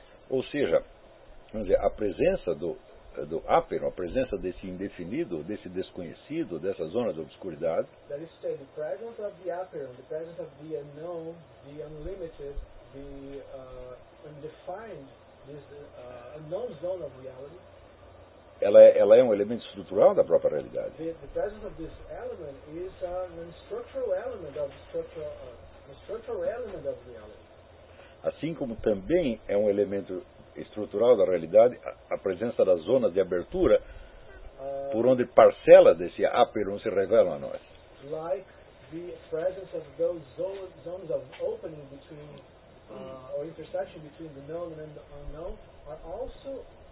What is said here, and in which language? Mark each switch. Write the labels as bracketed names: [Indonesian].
[Portuguese] Ou seja, vamos dizer, a presença do Aperon, a presença desse indefinido, desse desconhecido, dessa zona de obscuridade, [English] that is to say, the presence of the Aperon, the presence of the unknown, the unlimited, the undefined, this unknown zone of reality, [Portuguese] ela é um elemento estrutural da própria realidade. [English] The presence of this element is an structural element of structural element of reality. [Portuguese] Assim como também é um elemento estrutural da realidade a presença das zonas de abertura por onde parcelas desse Aperon se revelam a nós. [English] Like the presence of those zones of opening between or intersection between the known and the unknown are also